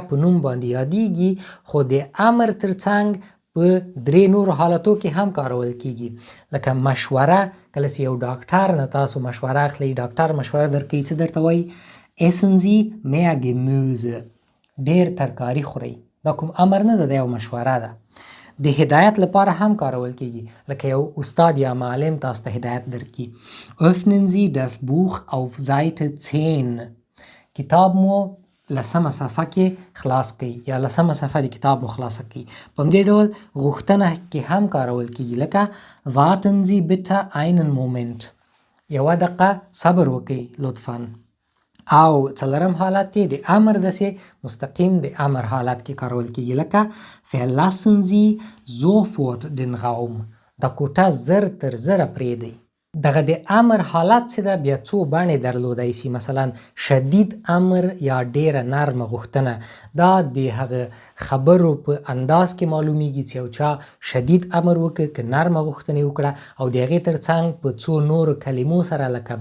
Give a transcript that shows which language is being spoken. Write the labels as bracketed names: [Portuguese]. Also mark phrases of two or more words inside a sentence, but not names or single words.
[Pashto] په نوم باندې یادیږي خو د امر ترڅنګ په 3 نورو حالتو کې هم کارول کیږي لکه مشوره کله چې یو ډاکټر نه تاسو مشوره اخلئ ډاکټر مشوره درکوي څه درته وایي [German] essen Sie mehr Gemüse [Pashto] ډیر ترکاری خورئ دا کوم امر نه ده دا یو مشوره ده د هدایت لپاره هم کارول کیږي لکه یو استاد یا معلم تاسو ته هدایت درکړي [German] öffnen Sie das Buch auf Seite 10 [Pashto] کتاب مو لسمه صفحه کې خلاص کړئ یا لسمه صفحه د کتاب مو خلاصه کړئ په همدې ډول غوښتنه کې هم کارول کیږي لکه [German] warten Sie bitte einen Moment [Pashto] یوه دقیقه صبر وکړئ لطفا او څلورم حالت دی د امر داسې مستقیم د امر حالت کې کارول کیږي لکه [German] verlassen Sie sofort den Raum [Pashto] دا کوټه زر تر زره پرېږدئ دغه د امر حالت چې ده بیا څو بڼې درلودی سي مثلا شدید امر یا ډیره نرمه غوښتنه دا د هغه خبرو په انداز کې معلومیږي چې یو چا شدید امر وکړ که نرمه غوښتنه وکړه او د هغې ترڅنګ په څو نورو کلمو سره لکه